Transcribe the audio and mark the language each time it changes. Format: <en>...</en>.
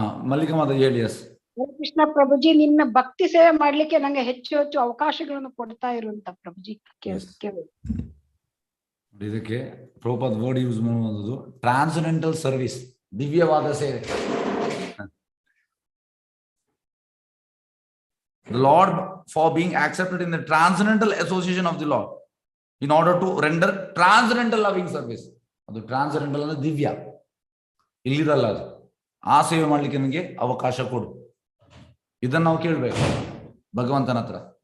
<kn>ಮಲ್ಲಿಕಾ ಮಾತಾ ಹೇಳಿ. ಎಸ್, ಕೃಷ್ಣ ಪ್ರಭುಜಿ, ನಿನ್ನ ಭಕ್ತಿ ಸೇವೆ ಮಾಡ್ಲಿಕ್ಕೆ ನಂಗೆ ಹೆಚ್ಚು ಹೆಚ್ಚು ಅವಕಾಶಗಳನ್ನು ಕೊಡ್ತಾ ಇರುವಂತ ಪ್ರಭುಜಿ. ಇದಕ್ಕೆ ಪ್ರಭುಪಾದ ವರ್ಡ್ ಯೂಸ್ ಮಾಡುವುದು ಟ್ರಾನ್ಸೆಂಡೆಂಟಲ್ ಸರ್ವಿಸ್, ದಿವ್ಯವಾದ ಸೇವೆ.</kn> <en>The Lord, for being accepted in the transcendental association of the Lord, in order to render transcendental loving service.</en> <kn>ಅದು ಟ್ರಾನ್ಸೆಂಡೆಂಟಲ್ ಅಂದ್ರೆ ದಿವ್ಯ, ಇಲ್ಲಿರಲ್ಲ ಅದು. ಆ ಸೇವೆ ಮಾಡ್ಲಿಕ್ಕೆ ನನಗೆ ಅವಕಾಶ ಕೊಡು. ಇದನ್ನ ನಾವು ಕೇಳ್ಬೇಕು ಭಗವಂತನ ಹತ್ರ.</kn>